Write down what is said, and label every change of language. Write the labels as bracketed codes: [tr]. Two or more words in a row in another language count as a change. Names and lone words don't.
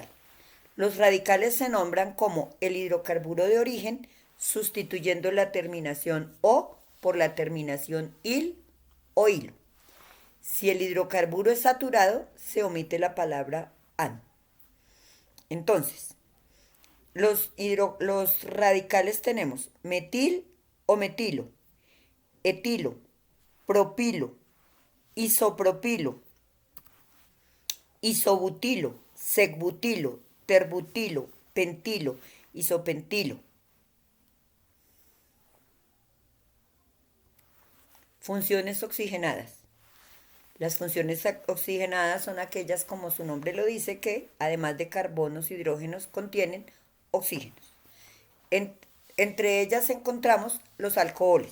[es] Los radicales se nombran como el hidrocarburo de origen, sustituyendo la terminación O por la terminación il o hilo. Si el hidrocarburo es saturado, se omite la palabra an. Entonces, los radicales tenemos metil o metilo, etilo, propilo, isopropilo, isobutilo, segbutilo, terbutilo, pentilo, isopentilo. Funciones oxigenadas. Las funciones oxigenadas son aquellas, como su nombre lo dice, que además de carbonos y hidrógenos contienen oxígenos. Entre ellas encontramos los alcoholes.